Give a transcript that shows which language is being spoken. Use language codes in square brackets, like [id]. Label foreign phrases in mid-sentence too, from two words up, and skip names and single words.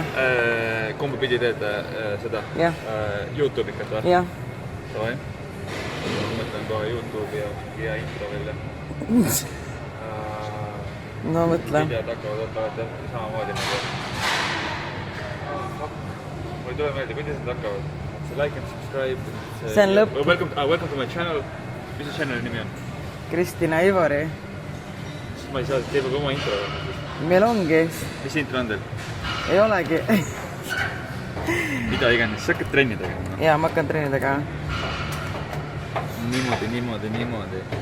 [et] Kumba pidi teed seda? YouTube ikat või? Jah. Davai. Mõtlen kohe YouTube'i ja intro välja. No mõtle. Videod hakkavad samamoodi nagu. Mul ei tule meelde, kuidas need hakkavad. See [en] like and subscribe. [et] See on lõpp. [en] Welcome to my channel. [et] Mis see channeli nimi on? Kristina Ivori. Ma ei saa, teeb oma intro. Meil ongi. Mis intro on teil? Ei olegi. Mida iganes, sa hakkad trenni tegema? Jaa, ma hakkan trenni tegema. Niimoodi.